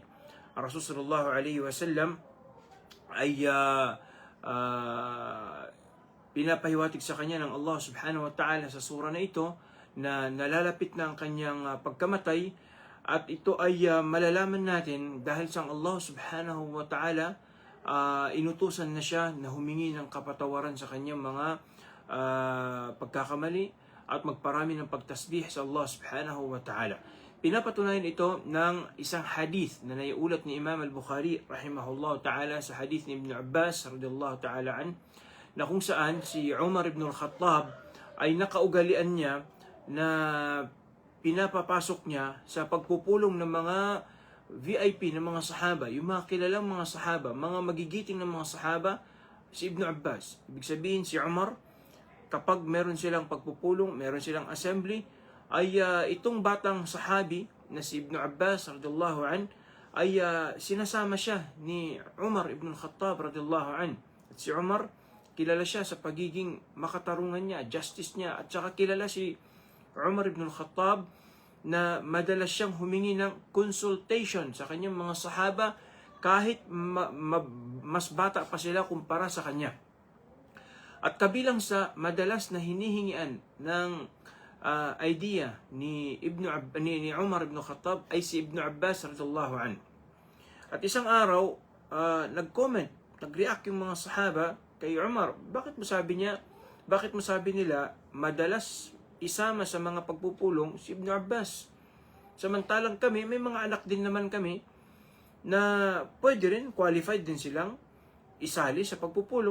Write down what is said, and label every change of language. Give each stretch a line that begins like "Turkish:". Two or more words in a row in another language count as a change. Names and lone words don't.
Filipino: Ang Rasul
Arabic: صلى الله عليه وسلم
Filipino: ay pinapahiwatig sa kanya ng Allah
Arabic: سبحانه وتعالى
Filipino: sa sura na ito na nalalapit na ang kanyang pagkamatay, at ito ay malalaman natin dahil sa Allah
Arabic: سبحانه وتعالى
Filipino: inutusan na siya na humingi ng kapatawaran sa kanyang mga pagkakamali at magparami ng pagtasbih sa Allah
Arabic: سبحانه وتعالى.
Filipino: Pinapatunayan ito ng isang hadith na naiulat ni Imam al-Bukhari
Arabic: رحمه الله تعالى
Filipino: sa hadith ni Ibn Abbas
Arabic: رضي الله تعالى عنه,
Filipino: na kung saan si Umar ibn al-Khattab ay nakaugalian niya na pinapapasok niya sa pagpupulong ng mga VIP ng mga sahaba, yung mga kilalang mga sahaba, mga magigiting ng mga sahaba, si Ibn Abbas. Ibig sabihin si Umar, kapag meron silang pagpupulong, meron silang assembly, ay itong batang sahabi na si Ibn Abbas
Arabic: رضي الله عنه
Filipino: ay sinasama siya ni Umar ibn Khattab
Arabic: رضي الله عنه.
Filipino: At si Umar, kilala siya sa pagiging makatarungan niya, justice niya, at saka kilala si Umar ibn al-Khattab na madalas siyang humingi ng consultation sa kanyang mga sahaba kahit mas bata pa sila kumpara sa kanya. At kabilang sa madalas na hinihingian ng idea ni Umar ibn al-Khattab ay si Ibn Abbas
Arabic: رضي الله عنه.
Filipino: At isang araw, nag-react yung mga sahaba kay Umar. Bakit mo sabi nila madalas isama sa mga pagpupulong si Ibn Abbas? Samantalang kami, may mga anak din naman kami na pwede rin, qualified din silang isali sa pagpupulong.